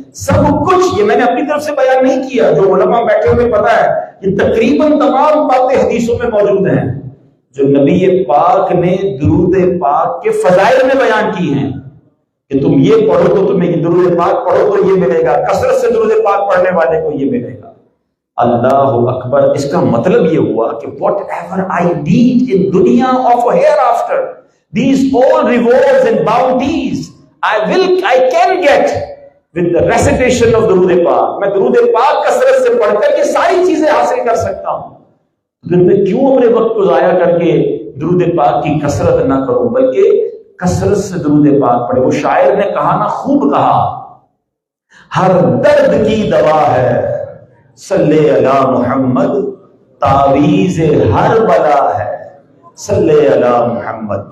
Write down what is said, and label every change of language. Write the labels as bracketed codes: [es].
[ur] سب کچھ یہ میں نے اپنی طرف سے بیان نہیں کیا, جو علماء بیٹھے ہوئے پتا ہے, یہ تقریباً تمام باتیں حدیثوں میں موجود ہیں جو نبی پاک نے درود پاک کے فضائل میں بیان کی ہیں کہ تم یہ پڑھو تو تمہیں یہ درود پاک پڑھو تو یہ ملے گا, کثرت سے درود پاک پڑھنے والے کو یہ ملے گا. اللہ اکبر. اس کا مطلب یہ ہوا کہ [en] whatever I need in dunya of hereafter, these all rewards and bounties I can get with the recitation of درود پاک. [ur] میں درود پاک کثرت سے پڑھ کر یہ ساری چیزیں حاصل کر سکتا ہوں. پھر میں کیوں اپنے وقت کو ضائع کر کے درود پاک کی کثرت نہ کروں، بلکہ کثرت سے درود پاک پڑھے. وہ شاعر نے کہا نا، خوب کہا، ہر درد کی دوا ہے صلی علی محمد، تعویذ ہر بلا ہے صلی علی محمد.